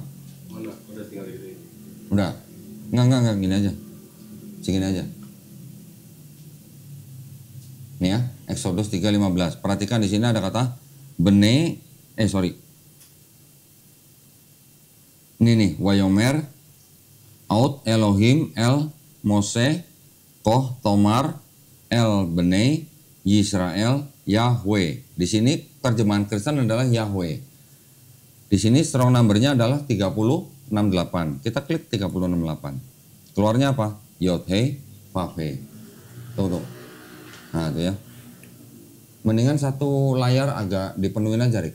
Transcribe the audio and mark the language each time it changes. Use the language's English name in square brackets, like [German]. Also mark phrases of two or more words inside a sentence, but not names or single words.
[Indonesian] Udah tinggal gini. Udah? Enggak, gini aja. Segini aja. Nih ya, Exodus 3:15. Perhatikan di sini ada kata Ini nih, [Hebrew] ויאמר, עוד אלוהים אל משה, כה תאמר, אל בני, ישראל, יהוה. [Indonesian] Di sini terjemahan Kristen adalah Yahweh. Di sini [English] strong number- [Indonesian] nya adalah 3068. Kita klik 3068. Keluarnya apa? Yod He Vav He. Tuh. Nah, itu ya. Mendingan satu layar agak dipenuhin aja, Rik.